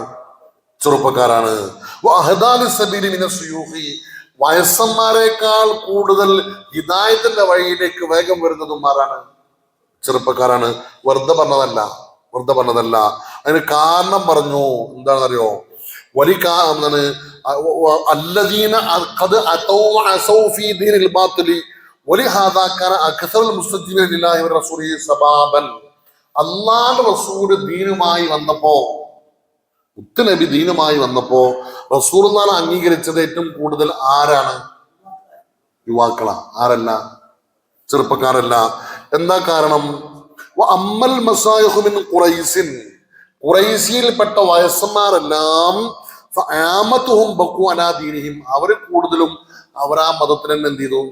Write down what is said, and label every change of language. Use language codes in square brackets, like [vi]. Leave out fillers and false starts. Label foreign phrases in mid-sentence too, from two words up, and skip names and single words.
[ml] ചെറുപ്പക്കാരാണ്. വയസ്സന്മാരെക്കാൾ കൂടുതൽ ഹിദായത്തിന്റെ വഴിയിലേക്ക് വേഗം വരുന്നതും ആരാണ്? ചെറുപ്പക്കാരാണ്. വെറുതെ പറഞ്ഞതല്ല. അതിന് കാരണം പറഞ്ഞു. എന്താണെന്നറിയോ, [ar] الذين قد أتوا وعصوا في دين الباطل ولهذا كان أكثر المستجيبين لله ورسوله سبابا. [ml] അല്ലാഹുവിന്റെ റസൂൽ ദീനുമായി വന്നപ്പോ, മുത്തുനബി ദീനുമായി വന്നപ്പോ റസൂലുള്ളാഹിനെ അംഗീകരിച്ചത് ഏറ്റവും കൂടുതൽ ആരാണ്? യുവാക്കളാ, ആരല്ല? ചെറുപ്പക്കാരല്ല. എന്താ കാരണം? [ar] أما المشايخ من قريش [ml] ഖുറൈശിയിൽപ്പെട്ട വയസ്സന്മാരെല്ലാം അവര് കൂടുതലും അവർ ആ മതത്തിന് തന്നെ എന്ത് ചെയ്തു?